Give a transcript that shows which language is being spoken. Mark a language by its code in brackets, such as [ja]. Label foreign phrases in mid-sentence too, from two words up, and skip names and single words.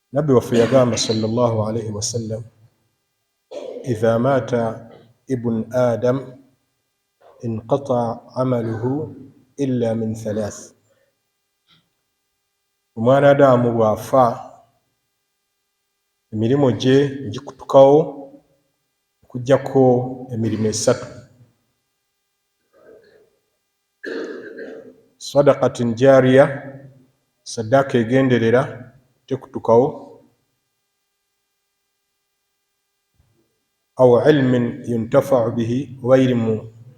[lg] nabbi waffe yagamba [ar] صلى الله عليه وسلم إذا مات ابن آدم انقطع عمله إلا من ثلاث, [lg] omwana adamu bwafa emirimu gye gikutukawo okujjako emirimu esatu: [ar] صدقة جارية, [lg] saddaaka egenderera tekutukawo, [ar] أو علم ينتفع به, [lg] oba irimu